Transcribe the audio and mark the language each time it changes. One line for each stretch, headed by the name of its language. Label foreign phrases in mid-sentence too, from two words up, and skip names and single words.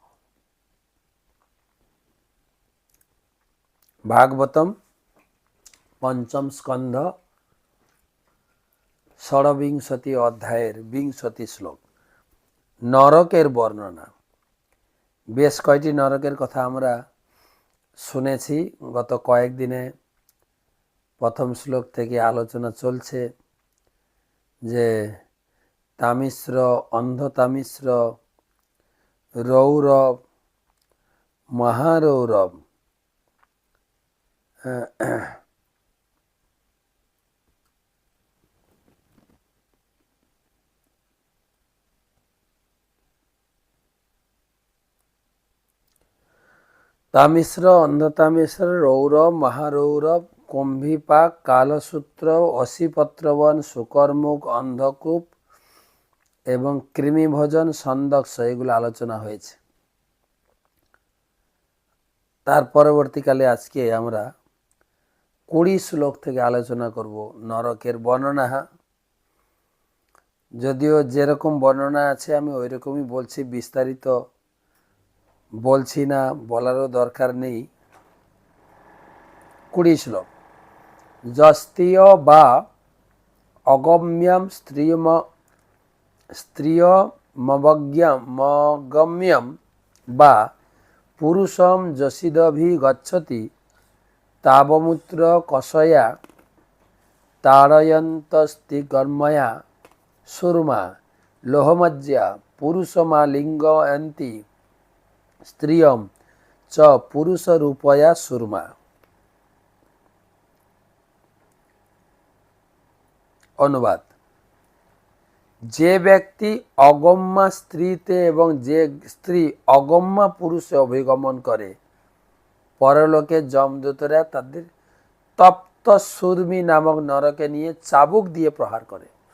Bangla: ভাগবতম পঞ্চম স্কন্ধ ষড়বিংশতি অধ্যায়ের 20 শ্লোক, নরকের বর্ণনা। বেশ কয়টি নরকের কথা আমরা শুনেছি গত কয়েকদিনে। প্রথম শ্লোক থেকে আলোচনা চলছে যে তামিশ্র, অন্ধতামিশ্র, রৌরব, মহারৌরব, তামিশ্র, অন্ধতামিশ্র, রৌরব, মহারৌরব, কুম্ভীপাক, কালসূত্র, অসিপত্রবন, শুকরমুখ, অন্ধকূপ এবং কৃমিভোজন, সন্দক্ষ, এগুলো আলোচনা হয়েছে। তার পরবর্তীকালে আজকে আমরা 20 শ্লোক থেকে আলোচনা করব নরকের বর্ণনা। যদিও যেরকম বর্ণনা আছে আমি ওই রকমই বলছি, বিস্তারিত বলছি না, বলারও দরকার নেই। 20 শ্লোক।
Sanskrit: যস্তীয় বা অগম্যম স্ত্রিয়মগম্যম বা পুরুষম যশিদভিগচ্ছতি তাবমূত্র কষয়া তাড়য়ন্তস্তিকর্ময়া সুরমা লোহমজ্জা পুরুষমালিঙ্গয়ন্তি স্ত্রিয়ম চ পুরুষরূপয়া সুরমা।
Bangla: অনুবাদ: যে ব্যক্তি অগম্যা স্ত্রীতে এবং যে স্ত্রী অগম্যা পুরুষে অভিগমন করে, পরলোকে যমদূতরা তাদের তপ্ত সুরমি নামক নরকে নিয়ে চাবুক দিয়ে প্রহার করে।